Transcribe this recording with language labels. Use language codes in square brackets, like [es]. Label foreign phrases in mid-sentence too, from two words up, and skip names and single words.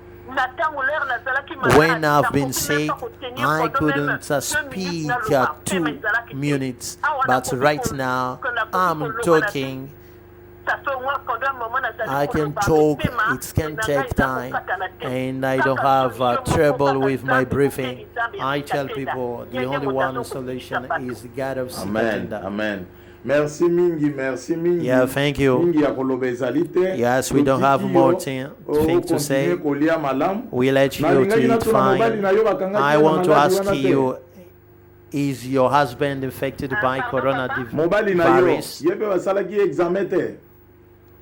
[en] When I've been sick, I couldn't speak 2 minutes, but right now I'm talking. I can talk, it can take time, and I don't have trouble with my breathing. I tell people the only one solution is God of Sikatenda. [ln] Amen. Merci mingi. [en] Yeah, thank you. Yes, we don't have more things to say. We let you to eat fine. I want to ask you, is your husband infected by coronavirus?